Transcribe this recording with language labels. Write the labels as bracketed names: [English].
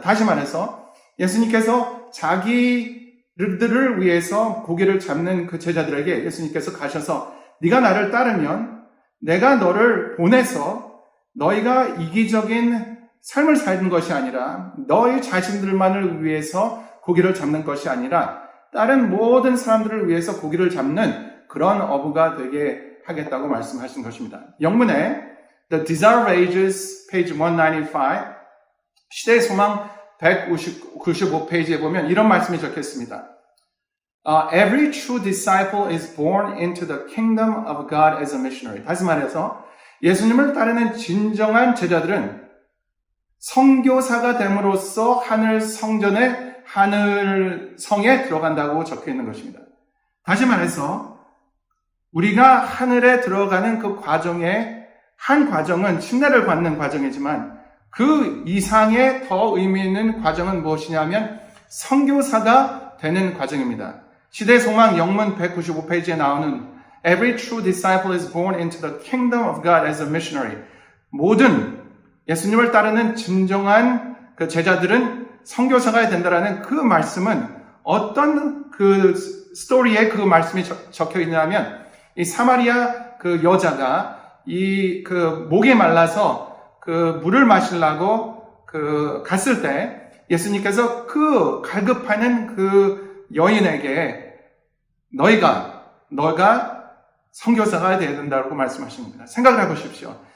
[Korean] 다시 말해서 예수님께서 자기들을 위해서 고기를 잡는 그 제자들에게 예수님께서 가셔서 네가 나를 따르면 내가 너를 보내서 너희가 이기적인 삶을 사는 것이 아니라 너희 자신들만을 위해서 고기를 잡는 것이 아니라 다른 모든 사람들을 위해서 고기를 잡는 그런 어부가 되게 하겠다고 말씀하신 것입니다. 영문에 The Desire of Ages, page 195, 시대의 소망 195페이지에 보면 이런 말씀이 적혀 있습니다. [English] Every true disciple is born into the kingdom of God as a missionary. [Korean] 다시 말해서 예수님을 따르는 진정한 제자들은 선교사가 됨으로써 하늘 성전에 하늘 성에 들어간다고 적혀 있는 것입니다. 다시 말해서 우리가 하늘에 들어가는 그 과정의 한 과정은 침례를 받는 과정이지만 그 이상의 더 의미 있는 과정은 무엇이냐면 선교사가 되는 과정입니다. 시대 소망 영문 195페이지에 나오는 [English] Every true disciple is born into the kingdom of God as a missionary. [Korean] 모든 예수님을 따르는 진정한 그 제자들은 선교사가 된다라는 그 말씀은 어떤 그 스토리에 그 말씀이 적혀 있냐면 이 사마리아 그 여자가 이 그 목이 말라서 그 물을 마시려고 그 갔을 때 예수님께서 그 갈급하는 그 여인에게 너가 선교사가 되어야 된다고 말씀하십니다. 생각을 해보십시오.